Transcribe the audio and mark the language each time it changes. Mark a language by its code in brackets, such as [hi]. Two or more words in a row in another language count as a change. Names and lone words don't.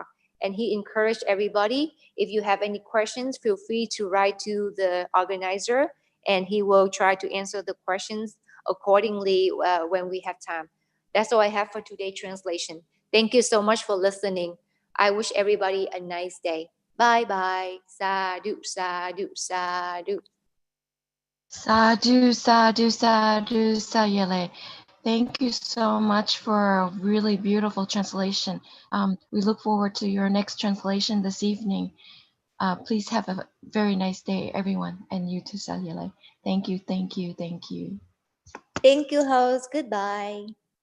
[en] And he encouraged everybody, if you have any questions, feel free to write to the organizer, and he will try to answer the questions accordingly when we have time. That's all I have for today's translation. Thank you so much for listening. I wish everybody a nice day. Bye-bye. [pi] Sadhu, sadhu, sadhu. Sadhu, sadhu, sadhu, sayele. [en] Thank you so much for a really beautiful translation. We look forward to your next translation this evening. Please have a very nice day, everyone, and you too, Sayele. Thank you, thank you, thank you. Thank you, host. Goodbye.